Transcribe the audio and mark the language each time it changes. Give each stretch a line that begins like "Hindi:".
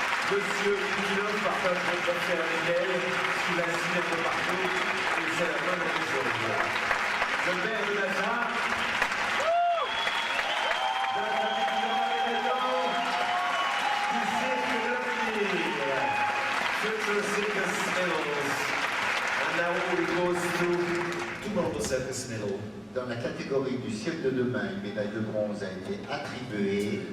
French: Monsieur Vintilova partage le trophée avec elle, sous la cible de partout, et c'est la bonne chose. Le père de Dasha. Dasha Vintilova est maintenant du cirque de l'avenir.
English: Future Circus Medals. And now we go through two more circus medals.
French: Dans la catégorie du siècle de demain, une médaille de bronze a été attribuée